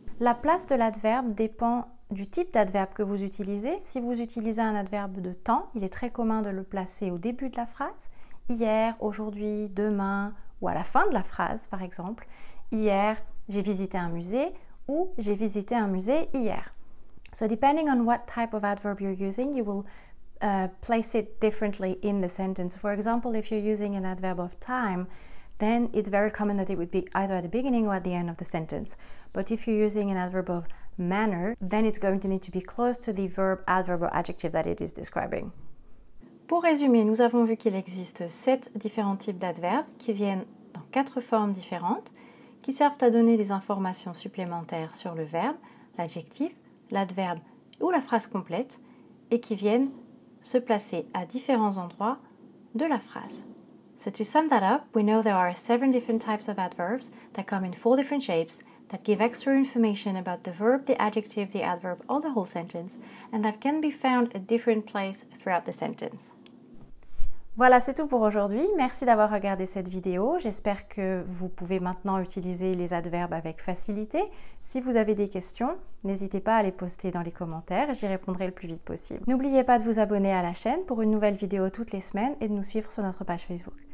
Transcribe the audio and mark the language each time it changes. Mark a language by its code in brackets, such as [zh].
[fr] La place de l'adverbe dépend du type d'adverbe que vous utilisez. Si vous utilisez un adverbe de temps, il est très commun de le placer au début de la phrase. Hier, aujourd'hui, demain, ou à la fin de la phrase, par exemple. Hier, j'ai visité un musée ou j'ai visité un musée hier. [en] So depending on what type of adverb you're using, you will place it differently in the sentence. For example, if you're using an adverb of time, then it's very common that it would be either at the beginning or at the end of the sentence. But if you're using an adverb of manner, then it's going to need to be close to the verb, adverb or adjective that it is describing. [fr] Pour résumer, nous avons vu qu'il existe 7 différents types d'adverbes qui viennent dans 4 formes différentes, qui servent à donner des informations supplémentaires sur le verbe, l'adjectif, l'adverbe ou la phrase complète, et qui viennent se placer à différents endroits de la phrase. [en] So to sum that up, we know there are 7 different types of adverbs that come in 4 different shapes that give extra information about the verb, the adjective, the adverb, or the whole sentence, and that can be found at different places throughout the sentence. [fr] Voilà, c'est tout pour aujourd'hui. Merci d'avoir regardé cette vidéo. J'espère que vous pouvez maintenant utiliser les adverbes avec facilité. Si vous avez des questions, n'hésitez pas à les poster dans les commentaires et j'y répondrai le plus vite possible. N'oubliez pas de vous abonner à la chaîne pour une nouvelle vidéo toutes les semaines et de nous suivre sur notre page Facebook.